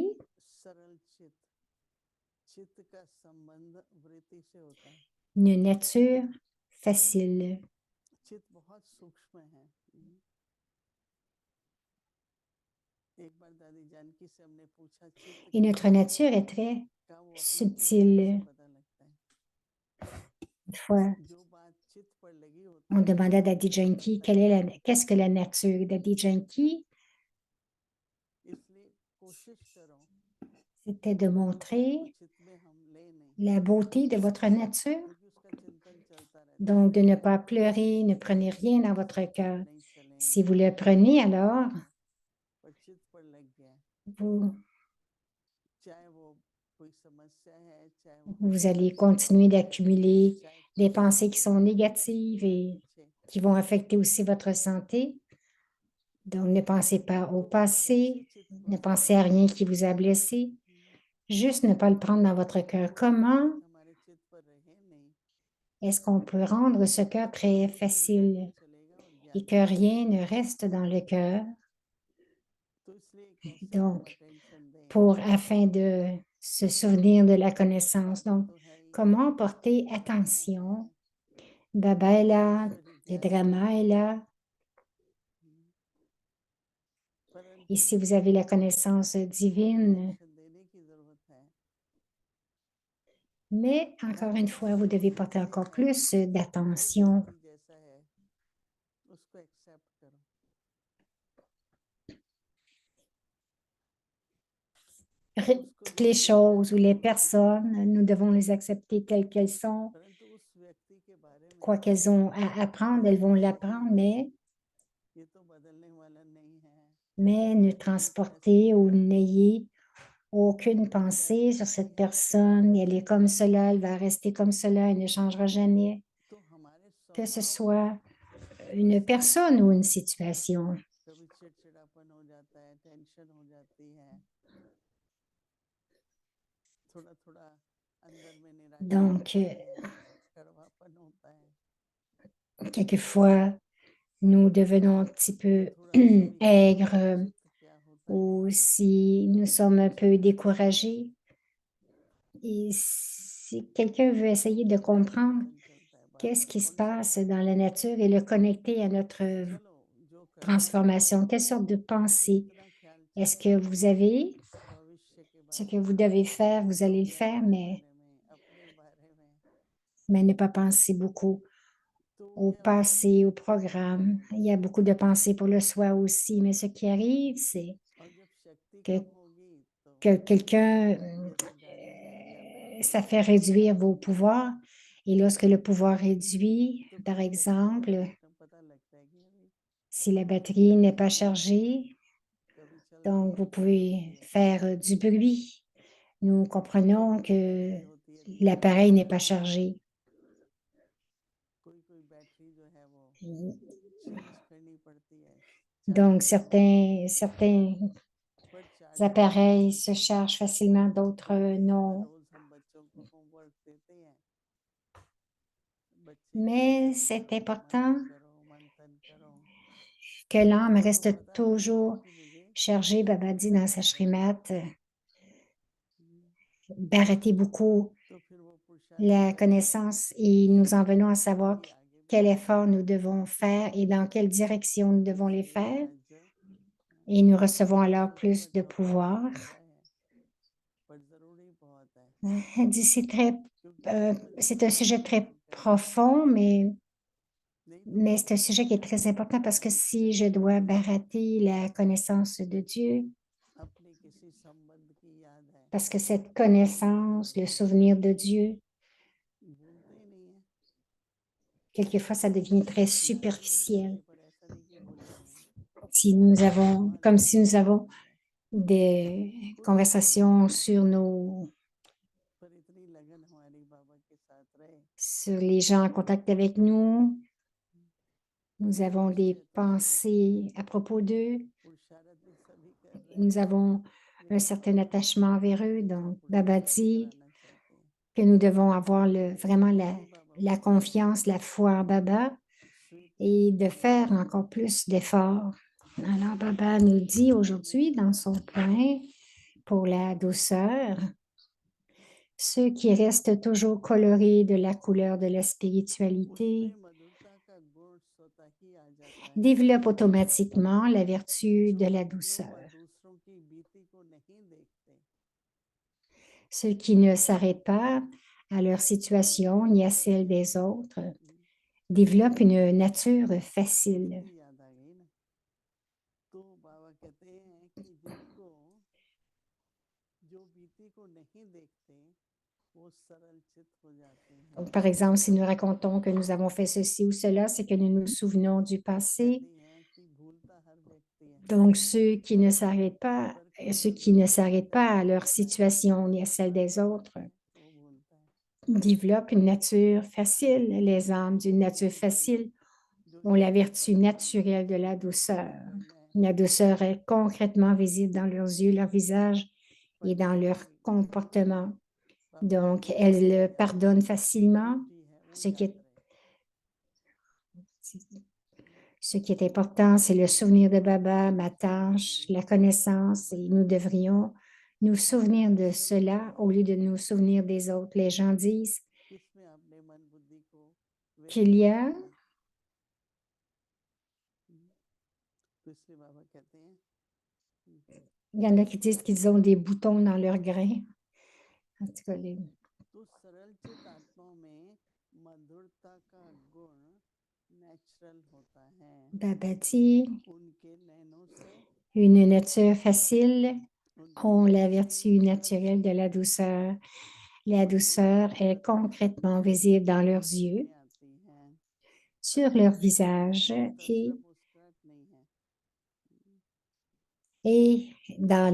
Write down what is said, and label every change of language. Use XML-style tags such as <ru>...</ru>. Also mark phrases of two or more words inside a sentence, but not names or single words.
<hi>सरल चित्त, चित्त का संबंध वृत्ति से होता है।</hi> <fr>Une nature facile.</fr> <hi>चित्त बहुत सूक्ष्म है। एक बार दादी जानकी से हमने पूछा चित्त</hi> <fr>Et notre nature est très</fr> <hi>का, वो अपने</hi> <fr>subtile.</fr> <hi>से पता लगता है।</hi> <fr>Une fois,</fr> <hi>जो बात चित्त पर लगी होती</hi> <fr>on demandait à Daddy Janki qu'est-ce que la nature. Daddy Janki,</fr> <hi>इसलिए कोशिश करो</hi> <fr>c'était de montrer</fr> <hi>चित्त में हम ले नहीं,</hi> <fr>la beauté de votre nature.</fr> <hi>क्योंकि उसका चिंतन चलता रहता है।</hi> <fr>Donc, de ne pas pleurer, ne prenez rien dans votre cœur.</fr> <hi>नहीं चलेंगे,</hi> <fr>Si vous le prenez, alors,</fr> <hi>पर चित्त पर लग गया,</hi> <fr>vous,</fr> <hi>चाहे वो कोई समस्या है, चाहे वो</hi> <fr>vous allez continuer d'accumuler des pensées qui sont négatives et qui vont affecter aussi votre santé. Donc, ne pensez pas au passé, ne pensez à rien qui vous a blessé, juste ne pas le prendre dans votre cœur. Comment</fr> <hi>हमारे चित्त पर रहे नहीं,</hi> <fr>est-ce qu'on peut rendre ce cœur très facile</fr> <hi>चलेगा और</hi> <fr>et que rien ne reste dans le cœur?</fr> <hi>तो इसलिए कैसे</hi> <fr>Donc,</fr> <hi>अटेंशन दें,</hi> <fr>afin de se souvenir de la connaissance. Donc,</fr> <hi>तो है ही,</hi> <fr>comment porter attention? Baba est là, le drama est là. Et si vous avez la connaissance divine,</fr> <hi>attention देने की जरूरत है।</hi> <fr>mais encore une fois, vous devez porter encore plus d'attention.</fr> <hi>जैसा है उसको एक्सेप्ट करो।</hi> <fr>Toutes les choses ou les personnes, nous devons les accepter telles qu'elles sont.</fr> <hi>परंतु उस व्यक्ति के बारे में</hi> <fr>Quoi qu'elles ont à apprendre, elles vont l'apprendre,</fr> <hi>ये तो बदलने वाला नहीं है,</hi> <fr>mais ne transportez ou n'ayez aucune pensée sur cette personne. Elle est comme cela, elle va rester comme cela, elle ne changera jamais.</fr> <hi>तो हमारे</hi> <fr>Que ce</fr> <hi>स्वभाव</hi> <fr>soit une personne ou une situation.</fr> <hi>कभी चिड़चिड़ापन हो जाता है, टेंशन हो जाती है, थोड़ा थोड़ा अंदर में निराशा</hi> <fr>Donc,</fr> <hi>होती है, कड़वापन होता है,</hi> <fr>quelquefois, nous devenons un petit peu</fr> <hi>थोड़ा स्वीकार</hi> <fr>aigres</fr> <hi>चित्त क्या होता है,</hi> <fr>ou si nous sommes un peu découragés. Et si quelqu'un veut essayer de comprendre</fr> <hi>चिंतन चलता है, बार</hi> <fr>qu'est-ce</fr> <hi>बार</hi> <fr>qui se</fr> <hi>कौन सा</hi> <fr>passe dans la nature et le connecter à notre</fr> <hi>चलो जो करना है</hi> <fr>transformation, quelle sorte de</fr> <hi>लेकिन</hi> <fr>pensée</fr> <hi>इतना ख्याल</hi> <fr>est-ce</fr> <hi>चलता</hi> <fr>que</fr> <hi>रहे</hi> <fr>vous avez?</fr> <hi>भविष्य के</hi> <fr>Ce</fr> <hi>बारे</hi> <fr>que vous</fr> <hi>में,</hi> <fr>devez faire, vous allez le faire,</fr> <hi>अज्ञात के बारे में, अपने बारे में,</hi> <fr>mais ne pas penser beaucoup</fr> <hi>तो</hi> <fr>au</fr> <hi>ये अपने आप</hi> <fr>passé, au</fr> <hi>चित्त पर नहीं</hi> <fr>programme. Il y</fr> <hi>होता</hi> <fr>a</fr> <hi>है।</hi> <fr>beaucoup de pensées pour le soi aussi, mais ce qui arrive, c'est</fr> <hi>और जब शक्ति</hi> <fr>que,</fr> <hi>कम होगी तो</hi> <fr>que quelqu'un,</fr> <hi>ये सुधारी जाएगी, आप</hi> <fr>ça fait réduire vos pouvoirs. Et lorsque le pouvoir réduit,</fr> <hi>तो</hi> <fr>par</fr> <hi>फिर शरीर का</hi> <fr>exemple,</fr> <hi>सिस्टम पता लगता है कि अरे</hi> <fr>si la batterie n'est pas chargée,</fr> <hi>कभी चलती</hi> <fr>donc</fr> <hi>है,</hi> <fr>vous</fr> <hi>कभी</hi> <fr>pouvez</fr> <hi>रुकती है,</hi> <fr>faire du bruit. Nous comprenons</fr> <hi>कोई</hi> <fr>que</fr> <hi>बैटरी होती है लो,</hi> <fr>l'appareil n'est pas chargé.</fr> <hi>कोई बैटरी जो है वो चेंज करनी पड़ती है,</hi> <fr>Donc,</fr> <hi>चार्ज करनी पड़ती है,</hi> <fr>certains</fr> <hi>पर चार्जिंग करनी</hi> <fr>appareils se</fr> <hi>पड़ती है।</hi> <fr>chargent facilement, d'autres</fr> <hi>तो जैसे हर</hi> <fr>non.</fr> <hi>रोज हम बच्चों को होमवर्क देते हैं, बच्चे</hi> <fr>Mais</fr> <hi>चिंतन</hi> <fr>c'est</fr> <hi>करो, मनन</hi> <fr>important</fr> <hi>करो, मंथन करो,</hi> <fr>que l'âme</fr> <hi>तो</hi> <fr>reste</fr> <hi>पता लगता है</hi> <fr>toujours</fr> <hi>कि मुझे</hi> <fr>chargée, Baba dit dans sa</fr> <hi>क्या करना</hi> <fr>Shrimat,</fr> <hi>है।</hi> <fr>Bharati beaucoup</fr> <hi>तो फिर वो पुरुषार्थ</hi> <fr>la connaissance et nous en venons à savoir</fr> <hi>आगे</hi> <fr>quel</fr> <hi>बढ़ते</hi> <fr>effort</fr> <hi>हैं</hi> <fr>nous devons faire et dans quelle direction nous devons les</fr> <hi>इससे</hi> <fr>faire.</fr> <hi>एज</hi> <fr>Et nous recevons alors</fr> <hi>छोटा सा</hi> <fr>plus de</fr> <hi>टॉपिक</hi> <fr>pouvoir.</fr> <hi>लग रहा है पर जरूरी बहुत है</hi> <fr>Elle dit,</fr> <hi>क्योंकि जब हम</hi> <fr>c'est un sujet</fr> <hi>जानते</hi> <fr>très</fr> <hi>हैं करेंगे</hi> <fr>profond,</fr> <hi>नहीं तो</hi> <fr>mais c'est un</fr> <hi>बाकी</hi> <fr>sujet qui est</fr> <hi>चीजें</hi> <fr>très important parce que</fr> <hi>छूट</hi> <fr>si je</fr> <hi>जाती</hi> <fr>dois</fr> <hi>हैं</hi> <fr>barater la connaissance de Dieu,</fr> <hi>अपने किसी संबंध की याद है</hi> <fr>parce que cette</fr> <hi>तो भूलते</hi> <fr>connaissance, le</fr> <hi>नहीं है</hi> <fr>souvenir de Dieu,</fr> <hi>भूलते ही नहीं है</hi> <fr>quelquefois ça devient très</fr> <hi>याद भी</hi> <fr>superficiel.</fr> <hi>करते पर ऐसा नहीं कि भूलते हैं</hi> <fr>Si nous avons,</fr> <hi>हमारे</hi> <fr>comme si</fr> <hi>मन</hi> <fr>nous</fr> <hi>में</hi> <fr>avons</fr> <hi>रहती है</hi> <fr>des</fr> <hi>कुछ समय</hi> <fr>conversations sur</fr> <hi>पर इतनी लगन हमारी बाबा के साथ रहे</hi> <fr>sur les gens en contact avec nous. Nous avons des</fr> <hi>निश्चय तो सभी करते</hi> <fr>pensées</fr> <hi>हैं</hi> <fr>à propos d'eux.</fr> <hi>पुरुषारथ भी सभी कर रहे</hi> <fr>Nous</fr> <hi>हैं</hi> <fr>avons un</fr> <hi>लेकिन</hi> <fr>certain attachement envers eux.</fr> <hi>एक</hi> <fr>Donc, Baba</fr> <hi>पुरुषारथ भी</hi> <fr>dit</fr> <hi>कराना चाहते हैं</hi> <fr>que nous devons avoir vraiment</fr> <hi>वही बाबा</hi> <fr>la</fr> <hi>बताते हैं</hi> <fr>confiance, la foi en Baba et de faire</fr> <hi>स्वीकृति</hi> <fr>encore plus d'efforts. Alors, Baba nous dit aujourd'hui dans son point pour la douceur, ceux qui restent toujours colorés de la couleur de la spiritualité</fr> <hi>उसमें मधुरता का गुण स्वतः ही आ जाता है</hi> <fr>développent automatiquement la vertu</fr> <hi>जो</hi> <fr>de la</fr> <hi>अपनों व</hi> <fr>douceur.</fr> <hi>दूसरों की बीती को नहीं देखते</hi> <fr>Ceux qui ne s'arrêtent pas à leur situation ni à celle</fr> <hi>कहते हैं</hi> <fr>des autres</fr> <hi>"हम्म,</hi> <fr>développent une nature facile.</fr> <hi>बीती याद आ गई ना तो बाबा कहते हैं कि जिनको जो बीती को नहीं देखते वो सरल चित हो जाते हैं</hi> <fr>Donc, par exemple, si nous racontons que nous avons fait ceci ou cela, c'est que nous nous souvenons du passé.</fr> <hi>कहती हैं कि भूलता हर व्यक्ति है</hi> <fr>Donc,</fr> <hi>पर</hi> <fr>ceux</fr> <hi>केवल</hi> <fr>qui ne</fr> <hi>जो</hi> <fr>s'arrêtent pas à</fr> <hi>तनिक</hi> <fr>leur</fr> <hi>होता है</hi> <fr>situation ni à celle des autres</fr> <hi>वो भूलता है</hi> <fr>développent une nature facile. Les âmes d'une nature facile</fr> <hi>जो</hi> <fr>ont la</fr> <hi>निश्चय</hi> <fr>vertu</fr> <hi>करते हैं</hi> <fr>naturelle de la douceur.</fr> <hi>कि मैं</hi> <fr>La douceur est concrètement visible dans leurs yeux, leur visage et dans leur</fr> <hi>पश्चाताप</hi> <fr>comportement.</fr> <hi>बाबा</hi> <fr>Donc,</fr> <hi>कहते हैं</hi> <fr>elles pardonnent facilement,</fr> <hi>ड्यूटी है वो</hi> <fr>ce qui</fr> <hi>याद</hi> <fr>est,</fr> <hi>रहे</hi> <fr>ce qui est important, c'est le souvenir de Baba, ma tâche, la</fr> <hi>मेडिटेशन</hi> <fr>connaissance, et nous devrions nous souvenir de</fr> <hi>सभी</hi> <fr>cela</fr> <hi>करें</hi> <fr>au lieu de nous souvenir des autres. Les gens disent</fr> <hi>किसमें अपने मन बुद्धि को</hi> <fr>qu'il y</fr> <hi>व्यवस्थित</hi> <fr>a,</fr> <hi>करें तो इसलिए बाबा कहते हैं</hi> <fr>il y en a qui disent qu'ils ont des boutons dans leurs grains. En tout cas,</fr> <hi>तो सरल चित आत्मा में मधुरता का गुण नेचुरल होता है</hi> <fr>Baba dit,</fr> <hi>उनके नैनों से</hi> <fr>une nature facile</fr> <hi>उनकी</hi> <fr>ont la</fr> <hi>दृष्टि</hi> <fr>vertu</fr> <hi>सरल</hi> <fr>naturelle de</fr> <hi>चित</hi> <fr>la douceur. La douceur est concrètement visible dans leurs yeux,</fr> <hi>में आती है</hi> <fr>sur leur visage</fr> <hi>तंत्र मुस्कुराहट नहीं है</hi> <fr>et dans</fr>